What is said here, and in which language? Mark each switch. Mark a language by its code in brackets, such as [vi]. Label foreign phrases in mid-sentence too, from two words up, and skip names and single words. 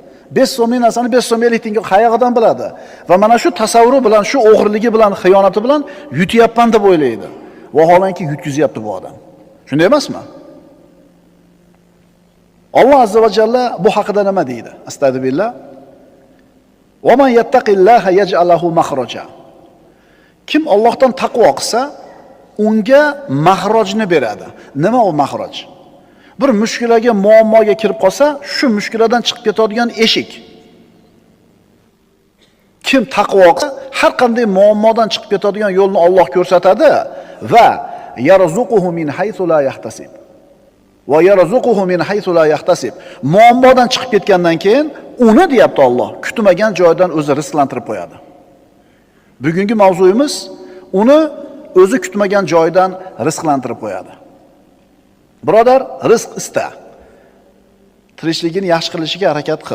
[uz] 5 so'mlik narsani 5 so'm 50 tiyinga qayerdan biladi? Va mana shu tasavvuri bilan, shu o'g'irligi bilan, xiyonati bilan yutyapman deb o'ylaydi. Vaholanki yutkizyapti bu odam. Shunday emasmi? Alloh [ar] عز وجل [uz] bu haqida nima deydi? Astagfirullah. [ar] ومن يتق الله يجعل له مخرجا. [uz] Kim Allohdan taqvo qilsa, unga mahrojni beradi. Nima u mahroj? Bir mushkilaga, muammoga kirib qolsa, shu mushkiladan chiqib ketadigan eshik. Kim taqvo qilsa, har qanday muammodan chiqib ketadigan yo'lni Alloh ko'rsatadi [ar] ويرزقه من حيث لا يحتسب. ويرزقه من حيث لا يحتسب. [uz] Muammodan chiqib ketgandan keyin uni deyapti Alloh, kutmagan joydan o'zi rizqlantirib qo'yadi. Bugungi mavzuyimiz uni o'zi kutmagan joydan rizqlantirib qo'yadi. Birodar, rizq ista. Tirikchiligini yaxshi qilishiga harakat qil.